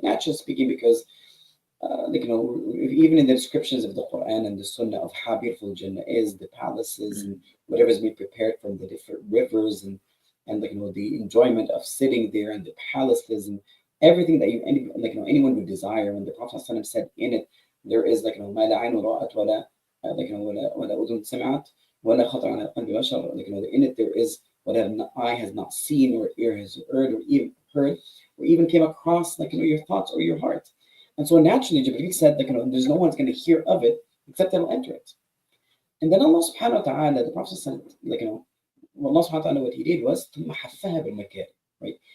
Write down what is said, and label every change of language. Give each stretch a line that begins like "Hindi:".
English: Naturally speaking, because even in the descriptions of the Quran and the Sunnah of how beautiful Jannah is, the palaces and whatever is being prepared from the different rivers and the enjoyment of sitting there and the palaces and everything that anyone would desire. When the Prophet ﷺ said in it, there is
Arabic: مَا لَا عَيْنُ رَأَتْ وَلَا أُذُنٌ سَمِعَتْ وَلَا خَطَرَ عَلَى قَلْبِ بَشَرٍ.
English: In it there is what an eye has not seen or ear has heard or even came across your thoughts or your heart. And so naturally Jibreel said there's no one's going to hear of it except they'll enter it. And then Allah subhanahu wa ta'ala, the Prophet said, Allah subhanahu wa ta'ala, what he did was
Arabic: ثُمَّ حَفَّهَا بِالْمَكَارِ,
English: right?